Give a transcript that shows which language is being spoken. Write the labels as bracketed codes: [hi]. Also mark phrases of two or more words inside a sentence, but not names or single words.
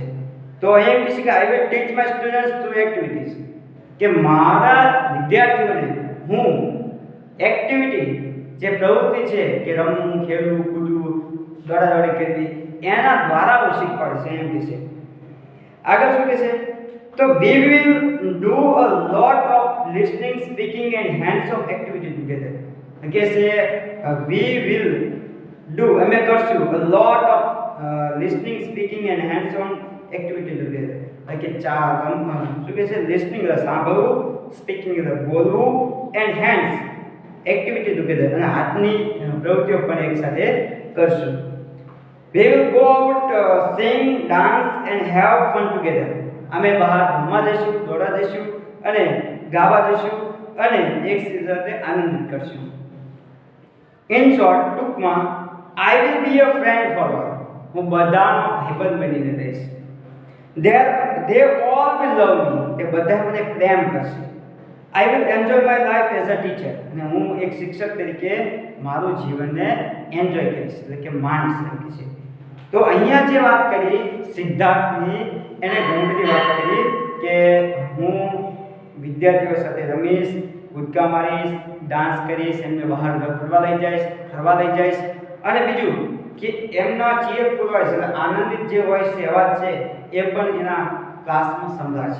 [gu] તો એમ કહેશે કે [en] I will teach my students through activities, [gu] કે મારા વિદ્યાર્થીઓને હું એક્ટિવિટી જે પ્રવૃત્તિ છે કે રમવું, ખેલવું, કૂદવું, દોડાદોડી કરવી એના દ્વારા હું શીખવાડશે એમ કહેશે. આગળ શું કહેશે? [en] તો we will do a lot of listening, speaking and hands on activity together. [gu] કે છે [en] we will do [gu] અમે કરશું [en] a lot of listening speaking and hands on activity together [gu] કે શું કે છે [en] listening [gu] એટલે સાંભળવું, [en] speaking [gu] એટલે બોલવું [en] and hands activity together [gu] અને હાથની પ્રવૃત્તિઓ પણ એક સાથે કરશું. [en] We will go out, sing, dance and have fun together. [gu] અમે બહાર રમવા જઈશું, દોડવા જઈશું અને ગાવા જઈશું અને એક સાથે આનંદિત કરશું. [en] In short, ટૂંકમાં I will be a friend for all. [gu] હું બધાનો ભાઈબંધ બનીને રહીશ. [en] They all will love me. [gu] તે બધા મને પ્રેમ કરશે. [en] I will enjoy my life as a teacher. [gu] અને હું એક શિક્ષક તરીકે મારું જીવનને એન્જોય કરીશ એટલે કે માણીશ એમ કે છે. તો અહીંયા જે વાત કરી સિદ્ધાર્થની એને ઘણી બધી વાત કરી કે હું વિદ્યાર્થીઓ સાથે રમીશ, કૂદકા મારીશ, ડાન્સ કરીશ, એમને બહાર ફરવા લઈ જઈશ અને બીજું કે એમના ચીયરફુલ વોઇસ એટલે આનંદિત જે વોઇસ છે અવાજ છે એ પણ એના ક્લાસમાં સંભળાશે.